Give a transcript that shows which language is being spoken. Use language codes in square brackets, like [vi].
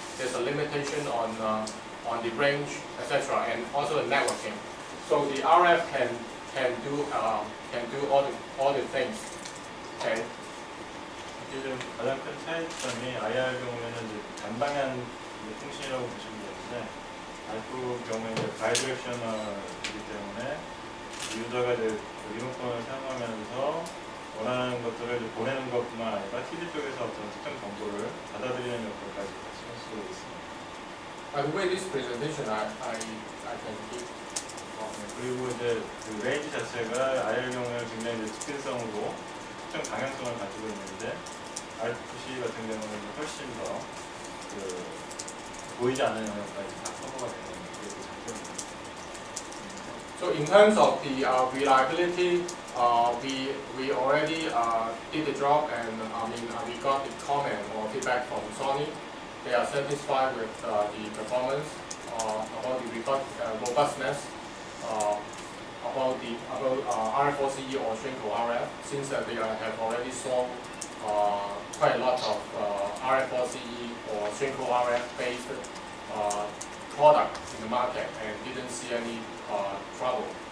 [en] There's a limitation on the range, etc., and also the networking. So the RF can do all the things. Okay. [ko] 지금 가장 큰 차이점이 IR 경우에는 이제 단방향 통신이라고 보시면 되는데, RF 경우에 이제 바이디렉셔널이기 때문에 유저가 이제 리모컨을 사용하면서 원하는 것들을 이제 보내는 것뿐만 아니라 TV 쪽에서 어떤 특정 정보를 받아들이는 역할까지 같이 할 수 있습니다. [en] By the way, this presentation I can give. [ko] 그리고 이제 그 레인지 자체가 IR 경우에 굉장히 이제 특징성으로 특정 방향성을 가지고 있는데, RFC 같은 경우는 훨씬 더 보이지 않는 영역까지 다 커버가 되는 그게 장점입니다. [en] So in terms of the reliability we already did the job, and we got the comment or feedback from Sony. They are satisfied with the performance, about the robustness, about RF4CE or Shrinko RF, since they have already sold quite a lot of RF4CE or Shrinko RF based product in the market and didn't see any trouble.